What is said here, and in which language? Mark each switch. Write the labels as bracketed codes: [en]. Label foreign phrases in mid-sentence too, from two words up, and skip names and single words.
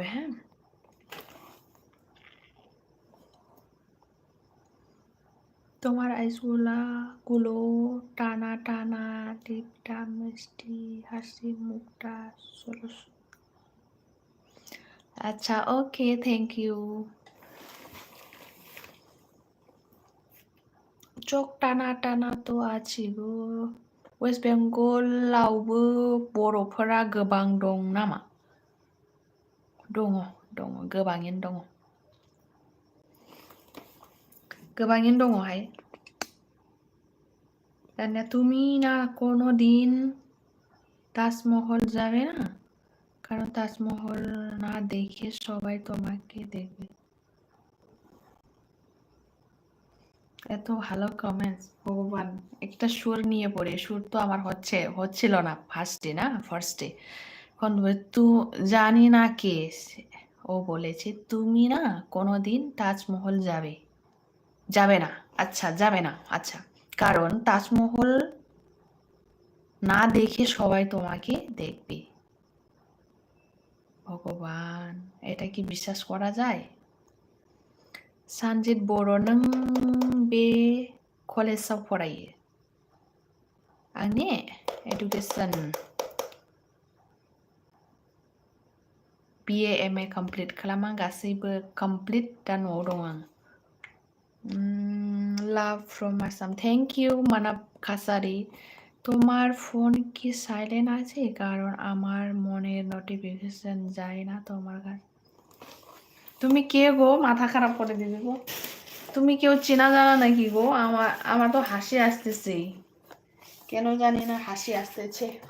[bn] হ্যাঁ, তোমার আইসগুলো টানা টানা, টিপটা মিষ্টি, হাসি মুখটা ষোলো। আচ্ছা, ওকে, [en] thank you. [bn] চোখ টানা টানা তো আছি গো। [brx] ওয়েস্ট बेंगलावबो बर'फोरा गोबां दं नामा? दङ, दङ, गोबाङैनो दङ, गोबाङैनो दङहाय। [bn] दानिया তুমি না কোনোদিন তাজমহল যাবে না, কারণ তাজমহল না দেখে সবাই তোমাকে দেখবে। এত ভালো কমেন্টস, ভগবান। একটা সুর নিয়ে পড়ে, সুর তো আমার হচ্ছিল না ফার্স্টে, না ফার্স্টে। এখন তু জানি না কে, ও বলেছে তুমি না কোনোদিন তাজমহল যাবে, যাবে না। আচ্ছা, যাবে না, আচ্ছা, কারণ তাজমহল না দেখে সবাই তোমাকে দেখবে। ভগবান, এটা কি বিশ্বাস করা যায়? [brx] सानजित बर' नों बे कलेजाव फरायो? आंनि एडुकेसन BA MA कमप्लिट खालामा, गासैबो कमप्लिट, दा न'आव दं आं। [en] love from Assam, thank you Manab Kasari. [bn] তোমার ফোন কি সাইলেন্ট আছে? কারণ আমার মনের নোটিফিকেশন যায় না তোমার কাছে। তুমি কে গো, মাথা খারাপ করে দিবে গো। তুমি কেউ চেনা জানা নাকি গো? আমার তো হাসি আসতেছে, কেন জানি না হাসি আসতেছে।